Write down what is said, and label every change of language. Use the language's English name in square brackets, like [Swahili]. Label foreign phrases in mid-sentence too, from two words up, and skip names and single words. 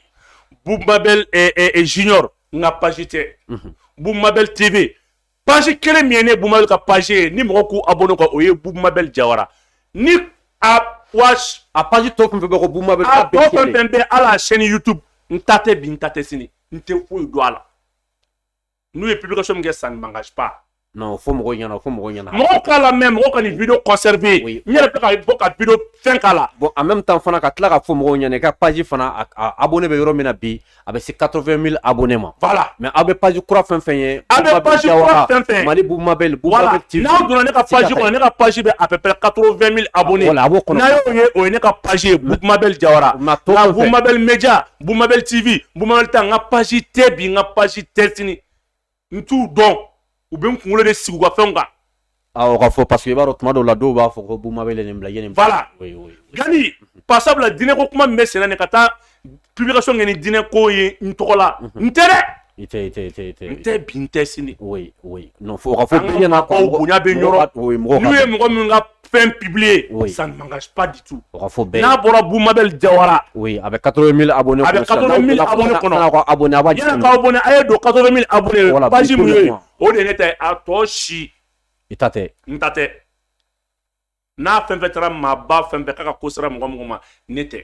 [Bambara] Bubu Mabel Junior n ka page tɛ Bubu Mabel TV page kelen min ye ne Bubu Mabel ka page ye ni mɔgɔ k'u abonné kan o ye Bubu Mabel Jawara ni a page tɔ fɛn fɛn bɛ ko Bubu Mabel a tɔ fɛn fɛn bɛ ala chaîne YouTube n ta tɛ bi n ta tɛ sini n tɛ foyi don a la n'u ye publication min kɛ [French] ça ne m'engage pas [Bambara] non fo mɔgɔw ɲɛna mɔgɔw k'a la mɛ mɔgɔw ka nin video conserver n yɛrɛ bɛ ka bɔ ka video fɛn k'a la [French] bon en même temps [Bambara] fana ka tila ka fɔ mɔgɔw ɲɛna i ka page fana a abonné bɛ yɔrɔ min na bi a bɛ se 80 000 abonnés ma voilà mais aw bɛ page kura fɛn fɛn ye a bɛ page kura fɛn fɛn Mali Bubu Mabel TV n'aw donna ne ka page kɔnɔ ne ka page bɛ [French] à peu près [Bambara] 80 000 abonnés n'a y'o ye o ye ne ka page ye Bubu Mabel Jawara nka Bubu Mabel Media Bubu Mabel TV Bubu Mabel ta n ka page tɛ bi n ka page tɛ sini n t'u dɔn u bɛ n kunkolo de sigi u ka fɛnw kan o ka fɔ parce que i b'a dɔn tuma dɔw la dɔw b'a fɔ ko Bubu Mabel ye nin bila voilà Gani par sabula diinɛ ko kuma min bɛ senna nin ka taa publication kɛ ni diinɛ ko ye n tɔgɔ la n tɛ dɛ i tɛ n tɛ bi n tɛ sini [French] oui non [Bambara] fo ka fɔ bɛɛ ɲɛna ko bonya bɛ yɔrɔ n'u ye mɔgɔ min ka fɛn publier [French] ça ne m'engage pas du tout [Bambara] o ka fɔ bɛɛ n'a bɔra Bubu Mabel Jawara oui a bɛ 80 000 abonnés a bɛ 80 000 abonnés kɔnɔ yan'a ka abonné a b'a yan'a ka abonné a ye don 80 000 abonnés page min ye o de ye ne ta ye a tɔ si i ta tɛ n ta tɛ n'a fɛn fɛn taara maaba fɛn fɛn k'a ka ko sera mɔgɔ ma ne tɛ